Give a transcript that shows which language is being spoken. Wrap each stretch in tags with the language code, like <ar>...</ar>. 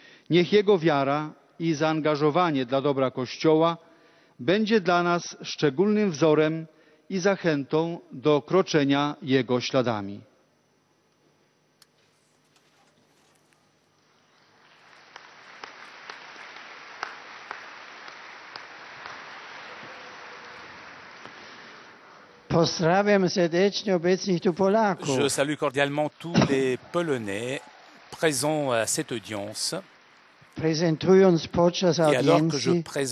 <pl>Niech jego wiara i zaangażowanie dla dobra Kościoła będzie dla nas szczególnym wzorem i zachętą do kroczenia jego śladami. Pozdrawiam serdecznie obecnych tu Polaków.</pl> <fr>Je salue cordialement tous les Polonais présents à cette audience.</fr> <pl>Prezentując podczas audiencji</pl>